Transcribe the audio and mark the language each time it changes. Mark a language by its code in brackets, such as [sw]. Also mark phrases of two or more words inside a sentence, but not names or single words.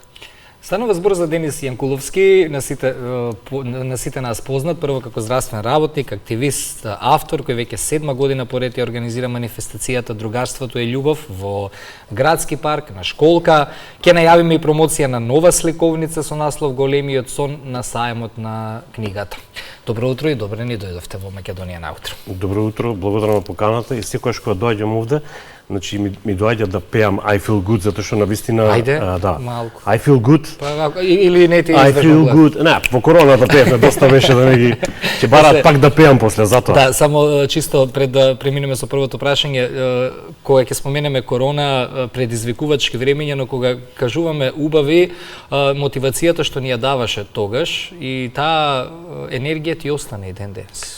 [mk] Станува збор за Денис Јанкуловски, на сите нас познат, прво како здравствен работник, активист, автор, кој веќе 7 година поред ја организира манифестацијата Другарството е љубов во Градски парк, на школка. Ќе најавиме и промоција на нова сликовница со наслов Големиот сон на сајмот на книгата. Добро утро и добре ни дојдовте во Македонија наутро. Добро утро, благодарам на поканата и секогаш кога доаѓам овде, значи ми доаѓа да пеам [en] I feel good [mk] затоа што навистина малку. [en] I feel good. [mk] Или не ти [en] I feel good. [mk] Не, во короната пеевме, доста беше да не ги ќе бараат пак да пеам после затоа. Да, само чисто пред да преминеме со првото прашање, кога ќе споменеме корона, предизвикувачки времења, но кога кажуваме убави, мотивацијата што ни ја даваше тогаш и таа енергија ти остане и ден денес.